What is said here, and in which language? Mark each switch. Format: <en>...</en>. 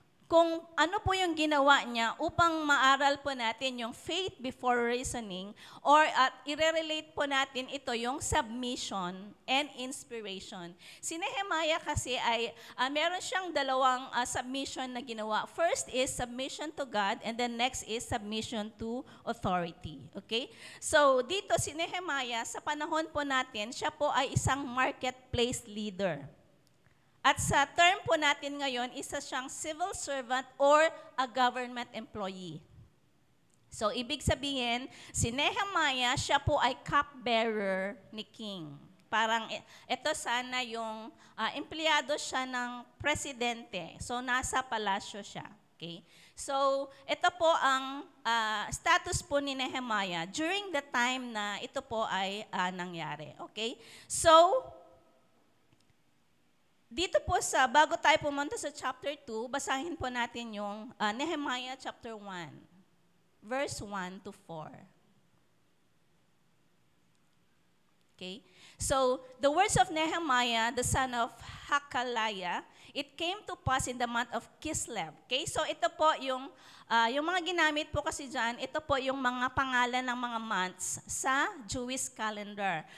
<tl>kung ano po yung ginawa niya upang maaral po natin yung</tl> <en>faith before reasoning</en> <tl>or i-relate po natin ito yung</tl> <en>submission and inspiration.</en> <tl>Si Nehemiah kasi ay meron siyang dalawang submission na ginawa.</tl> <en>First is submission to God and then next is submission to authority. Okay?</en> <tl>So dito si Nehemiah, sa panahon po natin, siya po ay isang marketplace leader. At sa term po natin ngayon, isa siyang civil servant</tl> <en>or a government employee.</en> <tl>So, ibig sabihin, si Nehemiah, siya po ay cupbearer ni king. Parang ito sana yung empleyado siya ng presidente. So, nasa palasyo siya. Okay? So, ito po ang status po ni Nehemiah</tl> <en>during the time</en> <tl>na ito po ay nangyari. Okay? So, dito po bago tayo pumunta sa chapter 2, basahin po natin yung Nehemiah chapter 1, verse 1 to 4. Okay?</tl> <en>So, the words of Nehemiah, the son of Hakaliah, it came to pass in the month of Kislev. Okay?</en> <tl>So, ito po yung mga ginamit po kasi dyan, ito po yung mga pangalan ng mga months sa Jewish calendar.</tl>